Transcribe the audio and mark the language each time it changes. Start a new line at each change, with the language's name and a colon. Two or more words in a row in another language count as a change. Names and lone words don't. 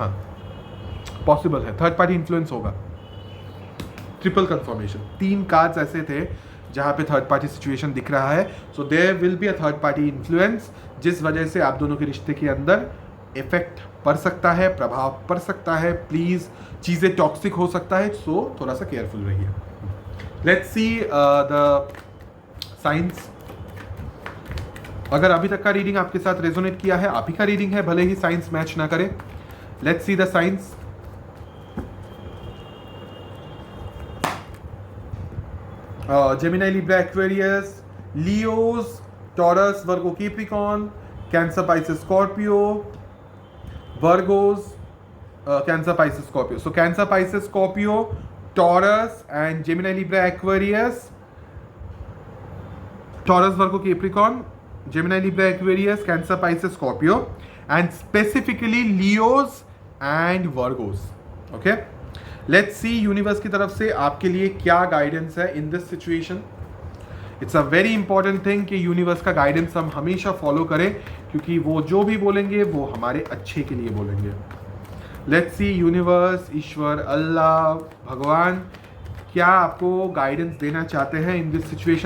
Hindi: हाँ, पॉसिबल है,
English: third party influence
Hindi: होगा।
English: triple confirmation,
Hindi: 3 कार्ड्स ऐसे थे जहाँ पे
English: third party situation
Hindi: दिख रहा है,
English: so there will be a third party influence,
Hindi: जिस वजह से आप दोनों के रिश्ते के अंदर इफेक्ट पड़ सकता है, प्रभाव पड़ सकता है, प्लीज़ चीज़ें टॉक्सिक हो सकता है, सो थोड़ा सा केयरफुल रहिए।
English: let's see the science.
Hindi: अगर अभी तक का रीडिंग आपके साथ रेजोनेट किया है, आप ही का रीडिंग है, भले ही साइंस मैच ना करे।
English: let's see the science. Gemini, Libra, Aquarius, Leos, Taurus, Virgo, Capricorn, Cancer, Pisces, Scorpio, Virgos, Cancer, Pisces, Scorpio. So Cancer, Pisces, Scorpio, Taurus, and Gemini, Libra, Aquarius, Taurus, Virgo, Capricorn, Gemini, Libra, Aquarius, Cancer, Pisces, Scorpio, and specifically Leos and Virgos. Okay. let's see universe
Hindi: की तरफ से आपके लिए क्या गाइडेंस है
English: in this situation. it's a very important thing
Hindi: कि यूनिवर्स का गाइडेंस हम हमेशा फॉलो करें, क्योंकि वो जो भी बोलेंगे वो हमारे अच्छे के लिए बोलेंगे।
English: let's see universe,
Hindi: ईश्वर, अल्लाह, भगवान क्या आपको गाइडेंस देना चाहते हैं
English: in this situation.